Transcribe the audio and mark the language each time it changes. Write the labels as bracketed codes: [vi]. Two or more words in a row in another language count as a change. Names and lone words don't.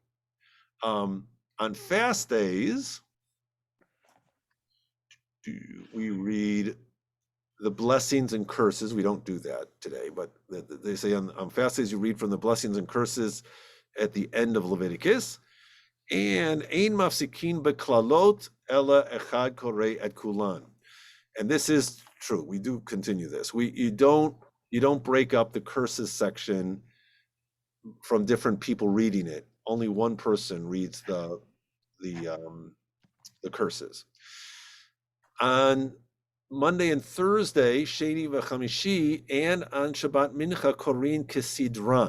[en] On fast days, we read the blessings and curses. We don't do that today, but they say on fast days you read from the blessings and curses at the end of Leviticus. [he] And אין מפסיקין בקללות אלא אחד קורא את כולן. [en] And this is true. We do continue this. You don't break up the curses section from different people reading it. Only one person reads the curses. On Monday and Thursday, [he] שני וחמישי, [en] and on [he] שבת מנחה קורין כסדרן.